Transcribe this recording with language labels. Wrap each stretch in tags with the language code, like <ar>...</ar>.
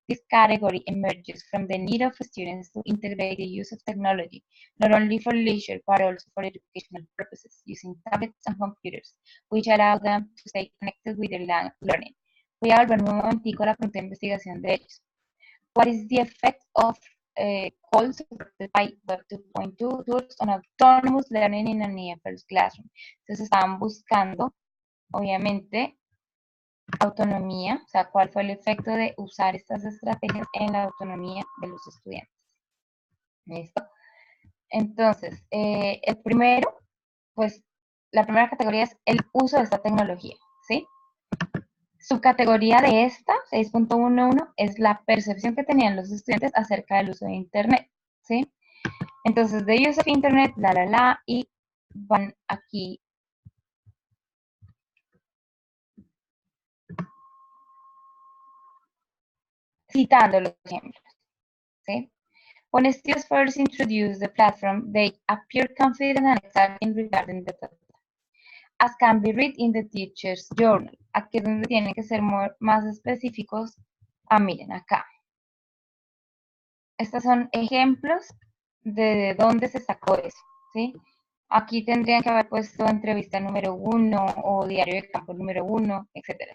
<en>This category emerges from the need of students to integrate the use of technology, not only for leisure, but also for educational purposes, using tablets and computers, which allow them to stay connected with their learning.</en> <es>Voy a volver un momentico a la pregunta de investigación de ellos.</es> <en>What is the effect of calls supported by Web 2.2 tools on autonomous learning in an EFL classroom?</en> <es>Entonces estaban buscando, obviamente, autonomía, o sea, cuál fue el efecto de usar estas estrategias en la autonomía de los estudiantes. ¿Listo? Entonces, el primero, pues, la primera categoría es el uso de esta tecnología, ¿sí? Subcategoría de esta, 6.11, es la percepción que tenían los estudiantes acerca del uso de Internet, ¿sí? Entonces, de</es> <en>use of Internet,</en> <es>y van aquí citando los ejemplos, ¿sí?</es> <en>When students first introduce the platform, they appear confident and excited regarding the data, as can be read in the teacher's journal.</en> <es>Aquí es donde tienen que ser más específicos. Miren acá. Estos son ejemplos de dónde se sacó eso, ¿sí? Aquí tendrían que haber puesto entrevista número 1 o diario de campo número 1, etc.</es>